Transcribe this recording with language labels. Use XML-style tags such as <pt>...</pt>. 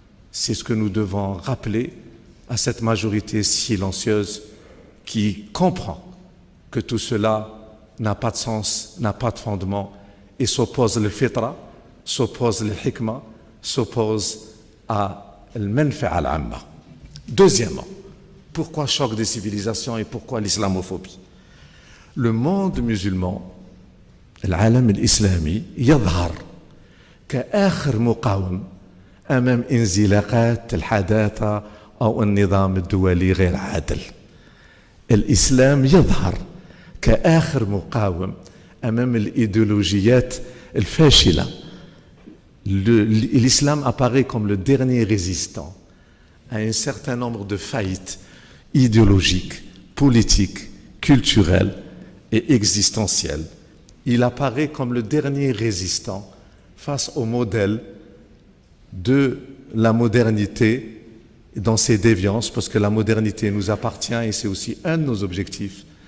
<fr>C'est ce que nous devons rappeler à cette majorité silencieuse qui comprend que tout cela n'a pas de sens, n'a pas de fondement et s'oppose le fitra, s'oppose le hikma, s'oppose à al-manfa' al-amma. Deuxièmement, pourquoi choc des civilisations et pourquoi l'islamophobie? Le monde musulman,</fr> <ar>العالم الإسلامي يظهر كآخر مقاوم أمام انزلاقات الحداثة أو النظام الدولي غير عادل. الإسلام يظهر كآخر مقاوم أمام الإيديولوجيات الفاشلة.</ar> <fr>L'islam apparaît comme le dernier résistant à un certain nombre de faillites idéologiques, politiques, culturelles et existentielles. Il apparaît comme le dernier résistant face au modèle de la modernité dans ses déviances, parce que la modernité nous appartient et c'est aussi un de nos objectifs.</fr>